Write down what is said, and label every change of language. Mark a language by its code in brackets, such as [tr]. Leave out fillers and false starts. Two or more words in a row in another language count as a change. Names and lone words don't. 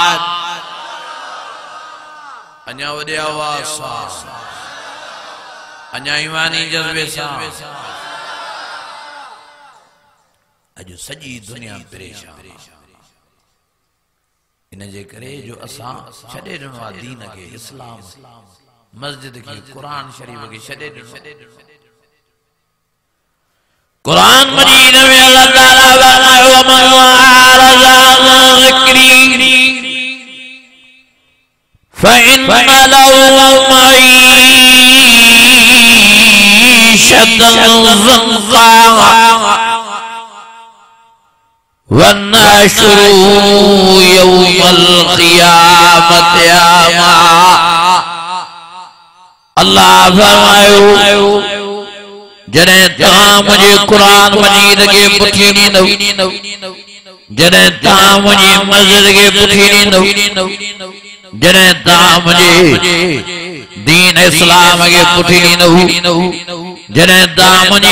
[sd] अञा वॾे आवाज़ सां अञा ईमानी जज़्बे सां अॼु सॼी दुनिया परेशान इन जे करे जो असां छॾे ॾिनो आहे दीन खे इस्लाम मस्जिद खे कुरान शरीफ खे छॾे ॾिनो कुरान मजीद में अल्लाह ताला फरमायो [ar] ومن أعرض عن ذكري فإن له معيشة ضنكا ونحشره يوم القيامة أعمى. [sd] अल्लाह फरमायो जॾहिं तव्हां मुंहिंजे कुरान मजीद खे पुठी ॾींदव जॾहिं तव्हां मुंहिंजी मस्जिद खे पुठी ॾींदव जॾहिं तव्हां मुंहिंजे दीन इस्लाम खे पुठी ॾींदव जॾहिं तव्हां मुंहिंजी